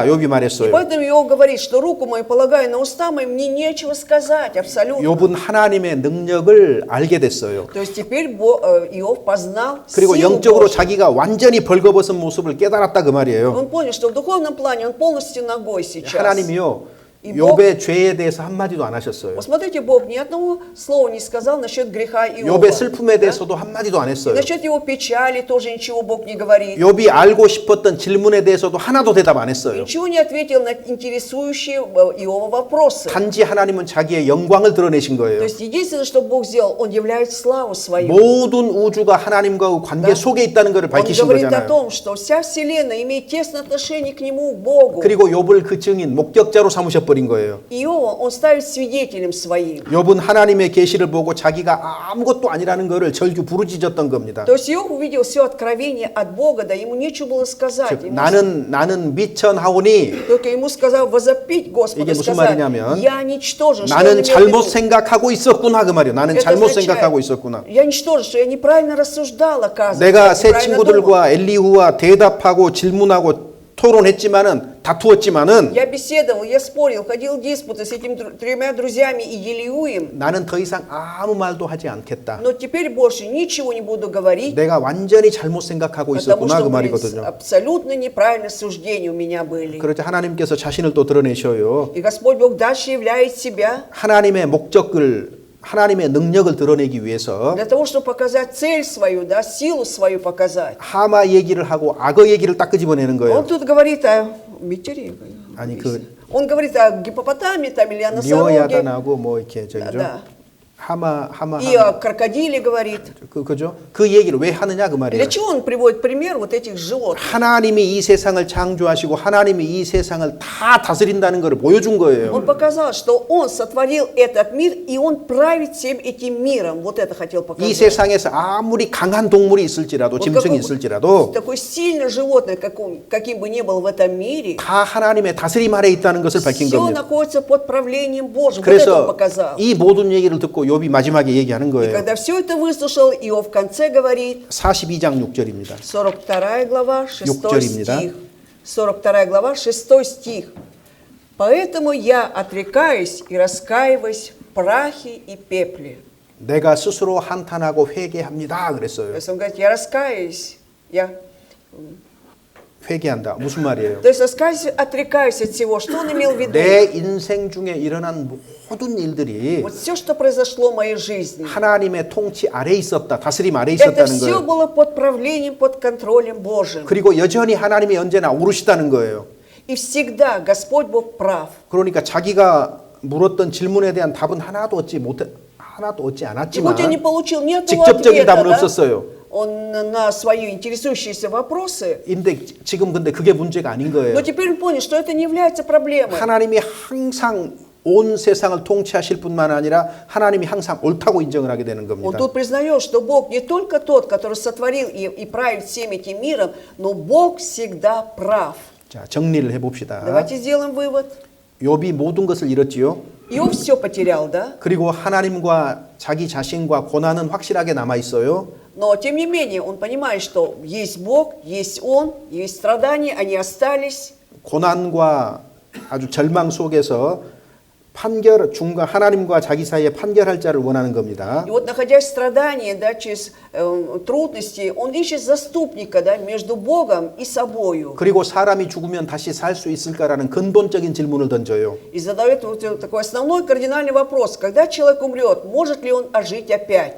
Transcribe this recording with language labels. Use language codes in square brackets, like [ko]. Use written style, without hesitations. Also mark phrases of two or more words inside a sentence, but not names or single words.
[ko] 욥이 [ru] И [ko] 말했어요. [ru] поэтому Иов говорит, что руку мою полагаю на уста мои, мне нечего сказать абсолютно. [ko] 욥은 하나님의 능력을 알게 됐어요. [ru] То есть теперь Иов познал [ko] 그리고 [ru] силу [ko] 영적으로 [ru] Божью. [ko] 자기가 완전히 벌거벗은 모습을 깨달았다 그 말이에요. [ru] Он понял, что в духовном плане он полностью ногой сейчас. [ko] 하나님이요. 이 욥의 죄에 대해서 한마디도 안 하셨어요. [ru] Вот смотрите, Бог ни одного слова не сказал насчет греха Иова. [ko] 욥의 슬픔에 대해서도 한마디도 안 [ru] И [ko] 했어요. [ru] насчет его печали тоже ничего Бог не говорит. [ko] 욥이 알고 싶었던 질문에 대해서도 하나도 대답 안 했어요. [ru] Ничего не ответил на интересующие Иова вопросы. [ko] 단지 하나님은 자기의 영광을 드러내신 [ru] То [ko] 거예요. [ru] есть единственное, что Бог сделал, Он являет славу свою. [ko] 모든 우주가 하나님과의 관계 속에 있다는 것을 [ru] Он [ko] 밝히신 [ru] говорит о [ko] 거잖아요. [ru] том, что вся Вселенная имеет тесное отношение к Нему, к Богу. [ko] 그리고 욥을 그 증인, 목격자로 삼으셔버린 거예요. [ru] Иова Он ставит свидетелем своим. [ko] 욥은 하나님의 계시를 보고 자기가 아무것도 아니라는 것을 절규 부르짖었던 겁니다. [ru] То есть Иов увидел все откровение от Бога, да ему нечего было сказать. [ko] 즉, 나는 미천하오니 [ru] Только ему сказал возопить Господа, [ko] 이게 무슨 [ru] сказать, [ko] 말이냐면 [ru] я ничтожен, что он [ko] 나는 [ru] имел в [ko] 잘못 [ru] виду? [ko] 생각하고 있었구나 그 말이에요. 나는 [ru] Это [ko] 잘못 [ru] означает, [ko] 생각하고 있었구나. [ru] я ничтожен, что я неправильно рассуждал, оказывается. [ko] 내가 [ru] я [ko] 새 [ru] неправильно думал. [ko] 친구들과 엘리후와 대답하고 질문하고 토론했지만은 다투었지만은 [ru] Я беседовал, я спорил, ходил в диспуты с этими тремя друзьями и Елиуем, [ko] 나는 더 이상 아무 말도 하지 않겠다. [ru] но теперь больше ничего не буду говорить, [ko] 내가 완전히 잘못 생각하고 [ru] потому [ko] 있었구나 [ru] что [ko] 그 [ru] говорит, [ko] 말이거든요. [ru] абсолютно неправильные суждения у меня были. [ko] 그렇지 하나님께서 자신을 또 드러내셔요. [ru] И Господь Бог дальше являет себя [ko] 하나님의 목적을 하나님의 능력을 드러내기 위해서 [ru] для того, чтобы показать цель свою, да, силу свою показать. [ko] 하마 얘기를 하고 악어 얘기를 딱 끄집어내는 [ru] Он [ko] 거예요. [ru] тут говорит о метеоре. [ko] 아니 그 [ru] Он говорит о гипопотаме там, или о носороге, [ko] 리오야단하고 뭐 이렇게 저기죠. [ru] да. [ko] 하마 [ru] И о крокодиле говорит. [ko] 그죠? 그 얘기를 왜 하느냐 그 말이에요. [ru] Для чего он приводит пример вот этих животных? [ko] 하나님이 이 세상을 창조하시고 하나님이 이 세상을 다 다스린다는 것을 보여준 거예요. [ru] Он показал, что он сотворил этот мир, и он правит всем этим миром. Вот это хотел [ko] 이 [ru] показать. [ko] 세상에서 아무리 강한 동물이 있을지라도 [ru] Вот [ko] 짐승이 [ru] какой- [ko] 있을지라도 [ru] такое сильное животное, каким бы ни был в этом мире, [ko] 다 하나님의 다스림 아래 있다는 것을 밝힌 [ru] все [ko] 겁니다. [ru] находится под правлением Божьим. Вот это он [ko] 그래서 [ru] показал. [ko] 이 모든 얘기를 듣고 욥이 마지막에 얘기하는 [ru] И [ko] 거예요. [ru] когда все это выслушал, Иов в конце говорит, [ko] 42장 6절입니다. [ru] 42 глава, 6 [ko] 육절입니다. [ru] стих. 42 глава, 6 стих. «Поэтому я отрекаюсь и раскаиваюсь в прахе и пепле». [ko] 내가 스스로 한탄하고 회개합니다. [ru] То [ko] 그랬어요. [ru] есть он говорит, я раскаюсь, [ko] 회개한다. 무슨 말이에요? [ru] То есть раскаюсь, отрекаюсь от всего. Что он имел в виду? [ko] 내 인생 중에 일어난 모든 일들이 [ru] Вот все, что произошло в моей жизни, [ko] 하나님의 통치 아래 있었다. 다스림 아래 [ru] это [ko] 있었다는 [ru] все [ko] 거예요. [ru] было под правлением, под контролем Божьим. [ko] 그리고 여전히 하나님이 언제나 오르시다는 거예요. [ru] И всегда Господь Бог прав. [ko] 그러니까 자기가 물었던 질문에 대한 답은 하나도 얻지 [ru] И хоть он не [ko] 않았지만 [ru] получил ни одного [ko] 직접적인 [ru] ответа, [ko] 답은 [ru] да, [ko] 없었어요. [ru] он на свои интересующиеся вопросы, [ko] 지금 근데 그게 문제가 아닌 거예요. [ru] но теперь он понял, что это не является проблемой. [ko] 하나님이 항상 온 세상을 통치하실 뿐만 아니라 하나님이 항상 옳다고 인정을 하게 되는 [ru] Он [ko] 겁니다. [ru] тут признает, что Бог не только тот, который сотворил и правит всем этим миром, но Бог всегда прав. [ko] 자, 정리를 해봅시다. [ru] Давайте сделаем вывод. [ko] 욥이 모든 것을 잃었지요. [ru] Иов все потерял, да? [ko] 그리고 하나님과 자기 자신과 고난은 확실하게 남아 있어요. [ru] Но, тем не менее, он понимает, что есть Бог, есть Он, есть страдания, они остались. [ko] 고난과 아주 절망 속에서 중간 하나님과 자기 사이에 판결할 자를 원하는 겁니다. [ru] И вот, находясь в страдании, да, через трудности, он ищет заступника, да, между Богом и собою. [ko] 그리고 사람이 죽으면 다시 살 수 있을까라는 근본적인 질문을 던져요. [ru] И задает вот такой основной кардинальный вопрос. Когда человек умрет, может ли он ожить опять?